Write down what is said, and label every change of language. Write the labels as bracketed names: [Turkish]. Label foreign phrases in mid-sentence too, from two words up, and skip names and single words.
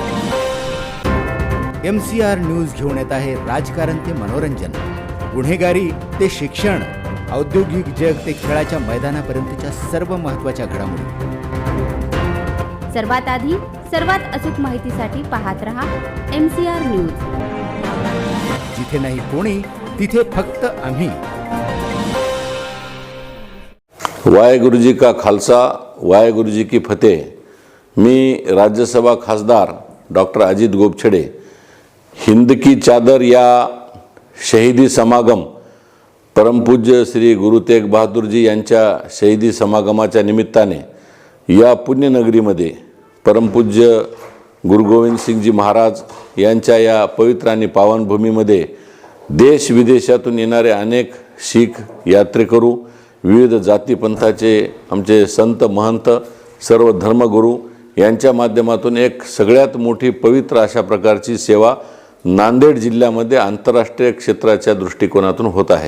[Marathi] MCR न्यूज घेऊन येत आहे राजकारण ते मनोरंजन, गुन्हेगारी ते शिक्षण, औद्योगिक जग ते खेळाच्या मैदानापर्यंतच्या सर्व महत्त्वाच्या घडामोडी। सर्वात आधी सर्वात अचूक माहितीसाठी पाहत रहा MCR न्यूज। जिथे नाही कोणी तिथे फक्त आम्ही। [Punjabi] ਵਾਹਿਗੁਰੂ ਜੀ ਕਾ ਖ਼ਾਲਸਾ, ਵਾਹਿਗੁਰੂ ਜੀ ਕੀ ਫ਼ਤਿਹ। [Marathi] मी राज्यसभा खासदार डॉक्टर अजित गोपछडे हिंद की चादर या शहीदी समागम परमपूज्य श्री गुरु तेग बहादूर जी यांच्या शहीदी समागमाच्या निमित्ताने या पुण्यनगरीमध्ये परमपूज्य गुरु गोविंद सिंगजी महाराज यांच्या या पवित्र आणि पावनभूमीमध्ये देश विदेशातून येणारे अनेक शीख यात्रेकरू, विविध जातीपंथाचे आमचे संत महंत, सर्व धर्मगुरू यांच्या माध्यमातून एक सगळ्यात मोठी पवित्र अशा प्रकारची सेवा नांदेड जिल्ह्यामध्ये आंतरराष्ट्रीय क्षेत्राच्या दृष्टिकोनातून होत आहे।